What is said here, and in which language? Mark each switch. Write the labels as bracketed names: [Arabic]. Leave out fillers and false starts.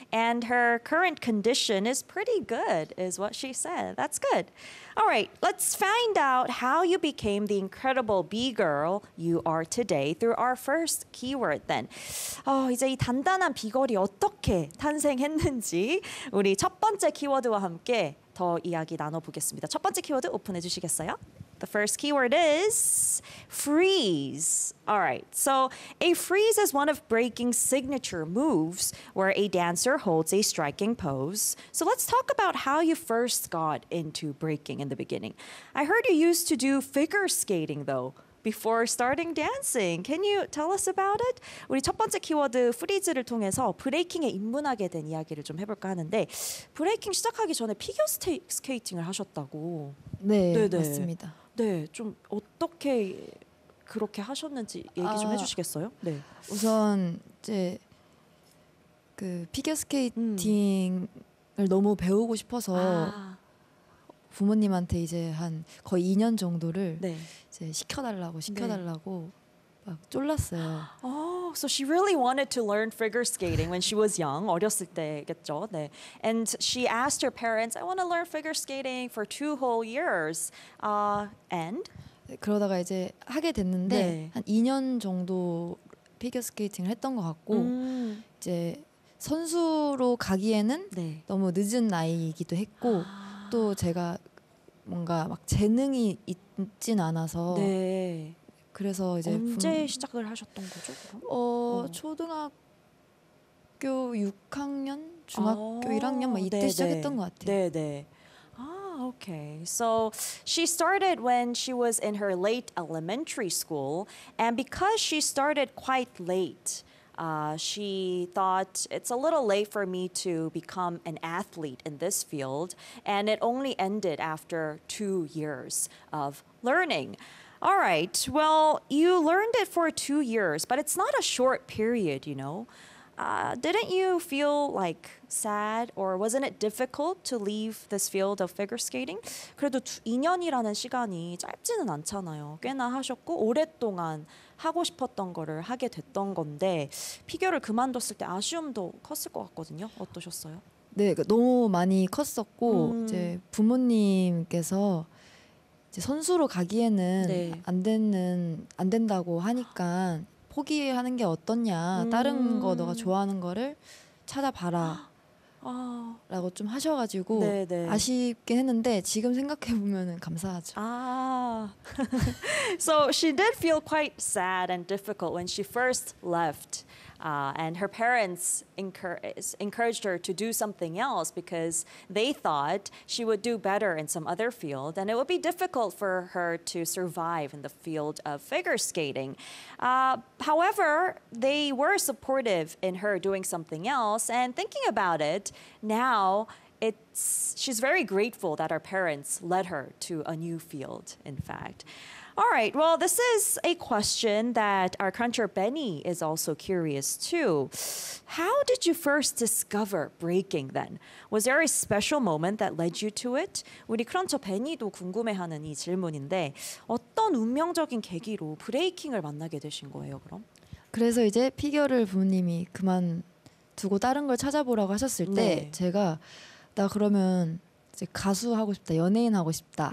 [English] And her current condition is pretty good, is what she said. That's good. All right, let's find out how you became the incredible B-girl you are today through our first keyword then. [Korean] 이제 이 단단한 B-girl이 어떻게 탄생했는지 우리 첫 번째 키워드와 함께 더 이야기 나눠보겠습니다. 첫 번째 키워드 오픈해 주시겠어요? [English] The first keyword is freeze. All right, so a freeze is one of breaking's signature moves where a dancer holds a striking pose. So let's talk about how you first got into breaking in the beginning. I heard you used to do figure skating, though, before starting dancing. Can you tell us about it? [Korean] 우리 첫 번째 키워드 freeze를 통해서 브레이킹에 입문하게 된 이야기를 좀 해볼까 하는데 브레이킹 시작하기 전에 피겨 스케이팅을 하셨다고. 네, 네네. 맞습니다. 네, 좀 어떻게 그렇게 하셨는지 얘기 좀 해주시겠어요? 네, 우선 이제 그 피겨 스케이팅을 너무 배우고 싶어서 부모님한테 이제 한 거의 2년 정도를 네. 이제 시켜달라고 네. 막 쫄랐어요. [English] Oh, so she really wanted to learn figure skating when she was young, [Korean] 어렸을 때겠죠. 네. [English] And she asked her parents, I want to learn figure skating for two whole years. And? [Korean] 그러다가 이제 하게 됐는데 네. 한 2년 정도 피겨 스케이팅을 했던 것 같고 이제 선수로 가기에는 네. 너무 늦은 나이이기도 했고 또 제가 뭔가 막 재능이 있진 않아서 네. 그래서 이제 언제 시작을 하셨던 거죠? 초등학교 6학년, 중학교 1학년 막 이때 네네. 시작했던 것 같아요. 네네. [English] Okay, so she started when she was in her late elementary school, and because she started quite late, she thought it's a little late for me to become an athlete in this field, and it only ended after 2 years of learning. All right, well, you learned it for 2 years, but it's not a short period, you know. Didn't you feel like sad or wasn't it difficult to leave this field of figure skating? [Korean] 그래도 2년이라는 시간이 짧지는 않잖아요. 꽤나 하셨고 오랫동안 하고 싶었던 거를 하게 됐던 건데 피겨를 그만뒀을 때 아쉬움도 컸을 것 같거든요. 어떠셨어요? 네, 그러니까 너무 많이 컸었고 이제 부모님께서 이제 선수로 가기에는 네. 안 된다고 하니까 포기하는 게 어떻냐, 다른 거 너가 좋아하는 거를 찾아봐라 라고 좀 하셔가지고 네네. 아쉽긴 했는데 지금 생각해보면 감사하죠. [English] So she did feel quite sad and difficult when she first left. And her parents encouraged her to do something else because they thought she would do better in some other field and it would be difficult for her to survive in the field of figure skating. However, they were supportive in her doing something else and thinking about it, now she's very grateful that her parents led her to a new field, in fact. All right, well, this is a question that our cruncher Benny is also curious too. How did you first discover breaking then? Was there a special moment that led you to it? [Korean] 우리 크런처 베니도 궁금해하는 이 질문인데 어떤 운명적인 계기로 브레이킹을 만나게 되신 거예요, 그럼? 그래서 이제 피겨를 부모님이 그만두고 다른 걸 찾아보라고 하셨을 때 네. 제가 나 그러면 이제 가수 하고 싶다, 연예인 하고 싶다